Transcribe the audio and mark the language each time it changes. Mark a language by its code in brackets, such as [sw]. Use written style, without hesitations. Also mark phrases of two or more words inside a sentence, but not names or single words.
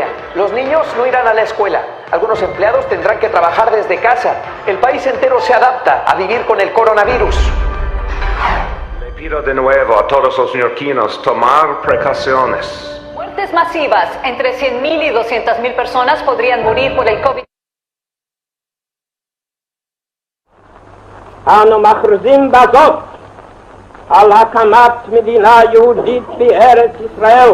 [es] Los niños no irán a la escuela. Algunos empleados tendrán que trabajar desde casa. El país entero se adapta a vivir con el coronavirus. Le pido de nuevo a todos los neoyorquinos tomar precauciones. Muertes masivas. Entre 100.000 y 200.000 personas podrían morir por el COVID. [he] אנו מכריזים בזאת על הקמת מדינה יהודית בארץ ישראל.